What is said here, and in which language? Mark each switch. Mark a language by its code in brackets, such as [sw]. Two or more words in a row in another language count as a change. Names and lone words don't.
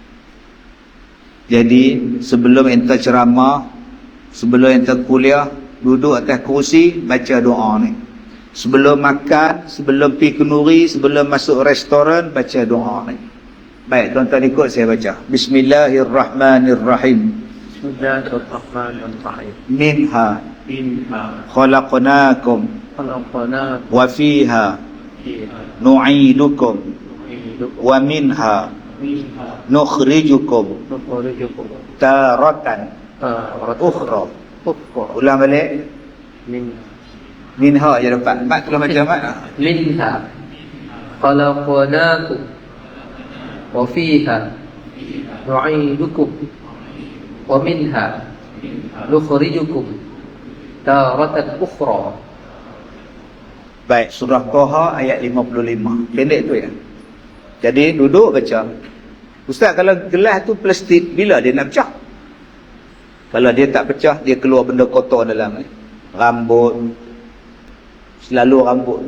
[ms] Jadi sebelum ente ceramah, sebelum ente kuliah, duduk atas kursi, baca doa ni. Sebelum makan, sebelum pergi kenduri, sebelum masuk restoran, baca doa ni. Baik, tuan-tuan ikut saya baca. [ar] بسم الله الرحمن الرحيم. بسم الله الرحمن الرحيم. منها خلقناكم وفيها نعيدكم ومنها نخرجكم تارة أخرى. [ms] Ulang balik. Minha je dapat. Mak tolong baca mak. [ar] منها خلقناكم وفيها نعيدكم ومنها نخرجكم تارة أخرى. [ms] Baik, surah Taha ayat 55. Pendek tu ya. Jadi duduk baca. Ustaz, kalau gelas tu plastik, bila dia nak pecah? Kalau dia tak pecah, dia keluar benda kotor dalam ni. Rambut. Selalu rambut.